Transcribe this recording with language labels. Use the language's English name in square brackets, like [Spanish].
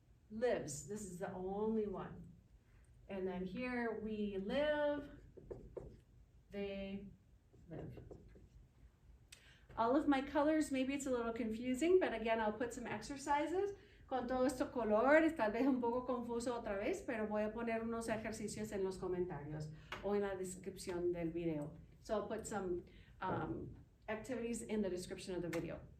[English] Lives, this is the only one. And then here we live, they live. All of my colors, maybe it's a little confusing, but again, I'll put some exercises. [Spanish] Con todo esto colores, tal vez un poco confuso otra vez, pero voy a poner unos ejercicios en los comentarios o en la descripción del video. [English] So I'll put some activities in the description of the video.